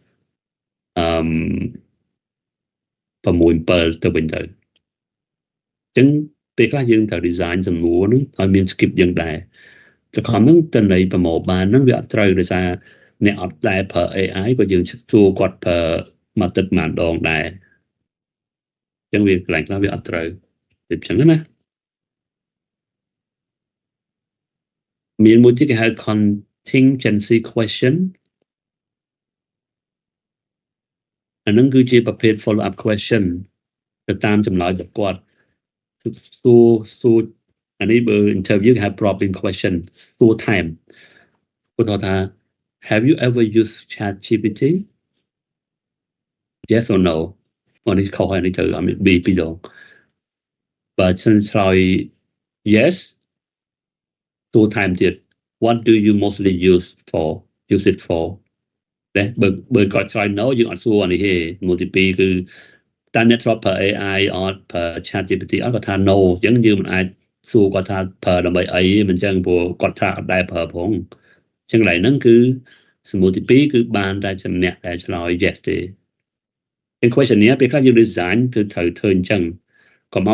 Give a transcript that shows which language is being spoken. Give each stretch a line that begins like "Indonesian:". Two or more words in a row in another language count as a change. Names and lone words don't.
Khmer: 6 7ទៅវិញទៅអញ្ចឹងពេលខ្លះយើងត្រូវ design សំណួរហ្នឹងឲ្យមាន skip យ៉ាងដែរតែខំហ្នឹងតន័យប្រមូលបានហ្នឹងវាអត់ត្រូវដោយសារអ្នកអត់ដែលប្រើ AI ក៏យើងសួរគាត់ប្រើមួយទឹកមួយដងដែរអញ្ចឹងវាកន្លែងខ្លះវាអត់ត្រូវវាអញ្ចឹងណា មានមួយទៀតគេហៅ
English: contingency question
Khmer: អាហ្នឹងគឺជាប្រភេទ
English: follow up question
Khmer: ទៅតាមចម្លើយរបស់គាត់សួរអានេះបើ interview គេហៅ
English: probing question
Khmer: សួរថែមគាត់ថា
English: have you ever used ChatGPT yes or no
Khmer: នេះខុសហើយនេះត្រូវឲ្យមាន B 2ដងបើសិនឆ្លើយ yes សួរថែមទៀត
English: what do you mostly use it for
Khmer: តែបើគាត់ឆ្លើយ no យើងអត់សួរអានេះទេមួយទី2គឺតើអ្នកធ្លាប់ប្រើ AI អត់ប្រើ ChatGPT អត់គាត់ថា no អញ្ចឹងយើងមិនអាចសួរគាត់ថាប្រើដើម្បីអីមិនអញ្ចឹងព្រោះគាត់ថាអត់ដែលប្រើផងអញ្ចឹងកន្លែងហ្នឹងគឺសំណួរទី2គឺបានតែចំណាក់តែឆ្លើយ yes ទេពេល question នេះពេលខ្លះយើង design ត្រូវធ្វើអញ្ចឹងកុំ